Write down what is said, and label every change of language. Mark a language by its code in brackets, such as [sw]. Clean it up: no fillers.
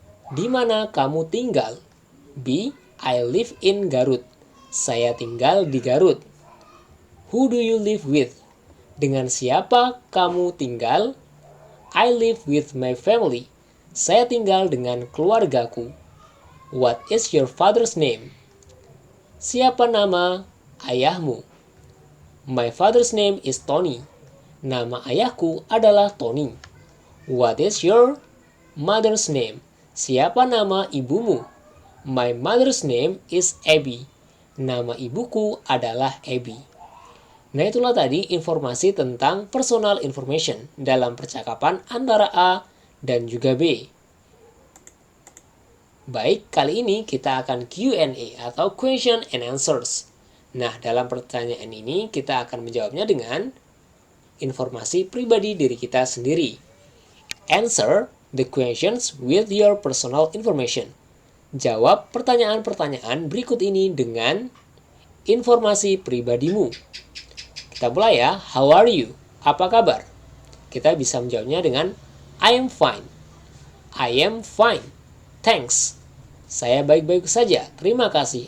[id] Di mana kamu tinggal? B. [en] I live in Garut. [id] Saya tinggal di Garut. [en] Who do you live with? [id] Dengan siapa kamu tinggal? [en] I live with my family. [id] Saya tinggal dengan keluargaku. [en] What is your father's name? [id] Siapa nama ayahmu? [en] My father's name is Tony. [id] Nama ayahku adalah Tony. [en] What is your mother's name? [id] Siapa nama ibumu? [en] My mother's name is Abby. [id] Nama ibuku adalah Abby. Nah itulah tadi informasi tentang personal information dalam percakapan antara A dan juga B. Baik, kali ini kita akan Q&A atau question and answers. Nah, dalam pertanyaan ini kita akan menjawabnya dengan informasi pribadi diri kita sendiri. [en] Answer the questions with your personal information. [id] Jawab pertanyaan-pertanyaan berikut ini dengan informasi pribadimu. Kita mulai ya. [en] How are you? [id] Apa kabar? Kita bisa menjawabnya dengan [en] I am fine. I am fine. Thanks. [id] Saya baik-baik saja. Terima kasih.